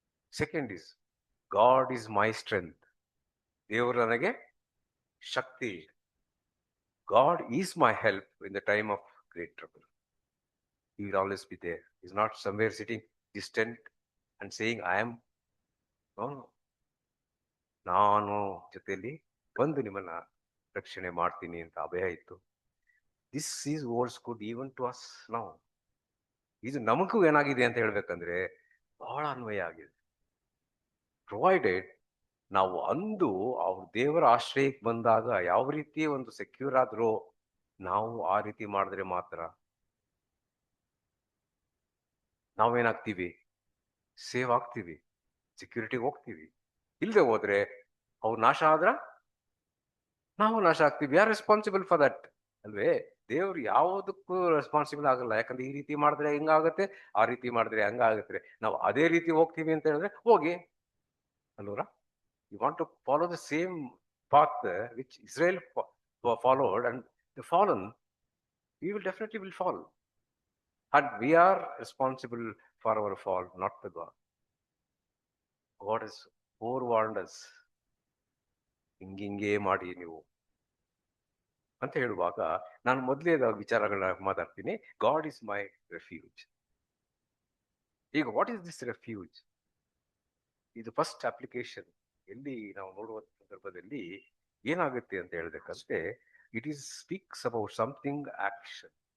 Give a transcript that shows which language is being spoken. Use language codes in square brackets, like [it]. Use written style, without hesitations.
[en] Second is, God is my strength. [kn] ದೇವರು ನನಗೆ ಶಕ್ತಿ. [en] God is my help in the time of great trouble. He will always be there. He is not somewhere sitting distant and saying, I am. No, no. [kn] ನಾನು ಜೊತೆಯಲ್ಲಿ ಬಂದು ನಿಮ್ಮನ್ನ ರಕ್ಷಣೆ ಮಾಡ್ತೀನಿ ಅಂತ ಅಭಯ ಇತ್ತು. [en] This is words good even to us now. [kn] ಇದು ನಮಗೂ ಏನಾಗಿದೆ ಅಂತ ಹೇಳ್ಬೇಕಂದ್ರೆ ಬಹಳ ಅನ್ವಯ ಆಗಿದೆ. ಪ್ರೊವೈಡೆಡ್ ನಾವು ಅಂದು ಅವ್ರ ದೇವರ ಆಶ್ರಯಕ್ಕೆ ಬಂದಾಗ ಯಾವ ರೀತಿ ಒಂದು ಸೆಕ್ಯೂರ್ ಆದ್ರೂ ನಾವು ಆ ರೀತಿ ಮಾಡಿದ್ರೆ ಮಾತ್ರ ನಾವೇನಾಗ್ತೀವಿ, ಸೇವ್ ಆಗ್ತೀವಿ, ಸೆಕ್ಯೂರಿಟಿಗೆ ಹೋಗ್ತೀವಿ. ಇಲ್ಲದೆ ಹೋದ್ರೆ ಅವ್ರು ನಾಶ ಆದ್ರ ನಾವು ನಾಶ ಆಗ್ತೀವಿ. ಯಾರು [en] responsible for that [kn] ಅಲ್ವೇ? ದೇವ್ರು ಯಾವುದಕ್ಕೂ ರೆಸ್ಪಾನ್ಸಿಬಲ್ ಆಗಲ್ಲ. ಯಾಕಂದ್ರೆ ಈ ರೀತಿ ಮಾಡಿದ್ರೆ ಹಿಂಗಾಗುತ್ತೆ, ಆ ರೀತಿ ಮಾಡಿದ್ರೆ ಹಂಗಾಗುತ್ತೆ. ನಾವು ಅದೇ ರೀತಿ ಹೋಗ್ತೀವಿ ಅಂತ ಹೇಳಿದ್ರೆ ಹೋಗಿ ಅಲ್ವರ. [en] You want to follow the same path which Israel followed and the fallen, we will definitely will fall. And we are responsible for our fall, not the God. God has forewarned us. [kn] ಹಿಂಗೆ ಮಾಡಿ ನೀವು ಅಂತ ಹೇಳುವಾಗ ನಾನು ಮೊದಲೇ ವಿಚಾರಗಳನ್ನ ಮಾತಾಡ್ತೀನಿ. [en] God is my refuge. ಈಗ what is this refuge? [kn] ಇದು ಫಸ್ಟ್ ಅಪ್ಲಿಕೇಶನ್ ಎಲ್ಲಿ ನಾವು ನೋಡುವ ಸಂದರ್ಭದಲ್ಲಿ ಏನಾಗುತ್ತೆ ಅಂತ ಹೇಳ್ಬೇಕಂದ್ರೆ, [en] It is speaks about something action.